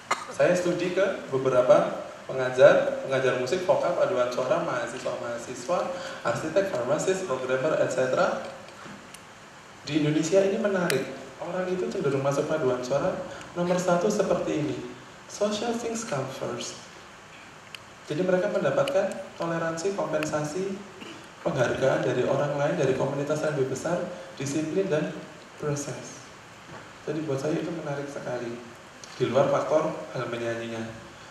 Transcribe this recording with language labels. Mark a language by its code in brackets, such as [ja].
[id] Saya studi ke beberapa pengajar musik, vokal, paduan suara, mahasiswa, arsitek, farmasis, programmer, etc. Di Indonesia ini menarik. Orang itu cenderung masuk paduan suara. Nomor 1 seperti ini. [en] Social things come first. [id] Jadi mereka mendapatkan toleransi, kompensasi, penghargaan dari orang lain, dari komunitas yang lebih besar, disiplin dan proses. Jadi buat saya itu menarik sekali. Di luar faktor hal menyanyinya.